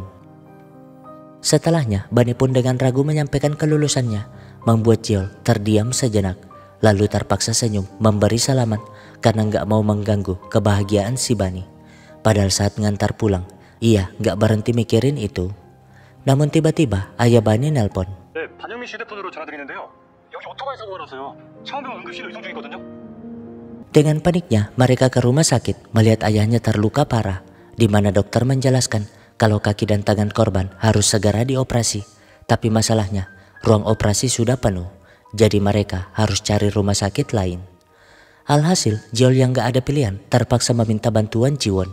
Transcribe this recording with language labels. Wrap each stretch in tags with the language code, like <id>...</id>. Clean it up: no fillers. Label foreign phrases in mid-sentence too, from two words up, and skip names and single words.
<id>Setelahnya, Bani pun dengan ragu menyampaikan kelulusannya, membuat Jeol terdiam sejenak, lalu terpaksa senyum memberi salaman karena gak mau mengganggu kebahagiaan si Bani. Padahal saat ngantar pulang, ia gak berhenti mikirin itu. Namun tiba-tiba ayah Bani nelpon.</id> <ko>반영민 씨 휴대폰으로 전화드리는데요. 여기 오토바이 사고가 나서요. 창원병원 응급실로 이송 중이거든요.</ko> <id>Dengan paniknya mereka ke rumah sakit melihat ayahnya terluka parah, di mana dokter menjelaskan kalau kaki dan tangan korban harus segera dioperasi. Tapi masalahnya, ruang operasi sudah penuh, jadi mereka harus cari rumah sakit lain. Alhasil, Jeol yang gak ada pilihan terpaksa meminta bantuan Jiwon.</id>